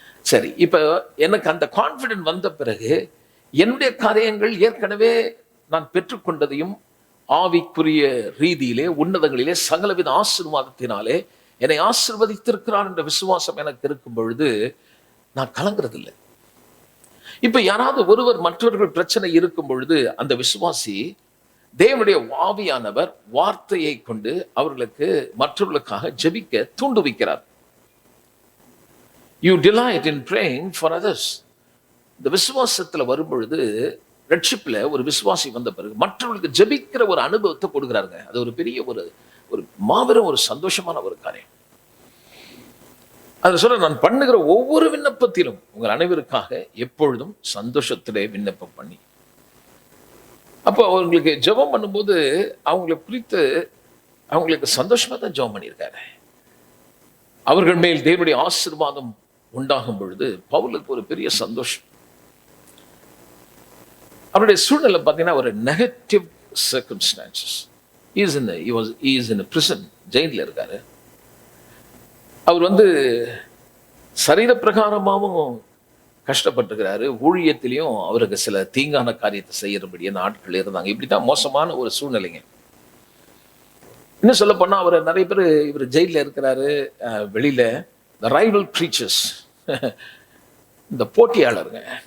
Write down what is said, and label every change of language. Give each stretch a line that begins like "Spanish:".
Tamil: சரி, இப்ப எனக்கு அந்த கான்ஃபிடென்ட் வந்த பிறகு என்னுடைய காரியங்கள் ஏற்கனவே நான் பெற்றுக்கொண்டதையும் ஆவிக்குரிய ரீதியிலே உன்னதங்களிலே சகலவித ஆசீர்வாதத்தினாலே என்னை ஆசீர்வதித்திருக்கிறார் என்ற விசுவாசம் எனக்கு இருக்கும் பொழுது நான் கலங்குறது இல்லை. இப்ப யாராவது ஒருவர் மற்றவர்கள் பிரச்சனை இருக்கும் பொழுது அந்த விசுவாசி தேவனுடைய ஆவியானவர் வார்த்தையை கொண்டு அவர்களுக்கு மற்றவர்களுக்காக ஜெபிக்க தூண்டுவிக்கிறார்.
English: You delight in praying for others.
Tamil: இந்த விசுவாசத்துல வரும் பொழுது, ரட்சிப்புல ஒரு விசுவாசி வந்த பிறகு மற்றவர்களுக்கு ஜெபிக்கிற ஒரு அனுபவத்தை கொடுக்குறாருங்க. அது ஒரு பெரிய ஒரு மாபெரும் ஒரு சந்தோஷமான ஒரு காரியம். அதை சொல்ல, நான் பண்ணுகிற ஒவ்வொரு விண்ணப்பத்திலும் உங்கள் அனைவருக்காக எப்பொழுதும் சந்தோஷத்திலே விண்ணப்பம் பண்ணி. அப்போ அவங்களுக்கு ஜெபம் பண்ணும்போது அவங்களை குறித்து அவங்களுக்கு சந்தோஷமா தான் ஜெபம் பண்ணியிருக்காரு. அவர்கள் மேல் தேவனுடைய ஆசீர்வாதம் உண்டாகும் பொழுது பவுலுக்கு ஒரு பெரிய சந்தோஷம். அவருடைய சூழ்நிலை பார்த்தீங்கன்னா ஒரு negative circumstances.
English: he is in a prison,
Tamil: ஜெயிலில் இருக்காரு. அவர் சரீர பிரகாரமாகவும் கஷ்டப்பட்டிருக்கிறாரு, ஊழியத்திலையும் அவருக்கு சில தீங்கான காரியத்தை செய்யறபடியான ஆட்கள் இருந்தாங்க. இப்படிதான் மோசமான ஒரு சூழ்நிலைங்க. இன்னும் சொல்ல போனா அவர் நிறைய பேர், இவர் ஜெயிலில் இருக்கிறாரு, வெளியில ரைவல் ப்ரீச்சர்ஸ், இந்த போட்டியாளருங்க,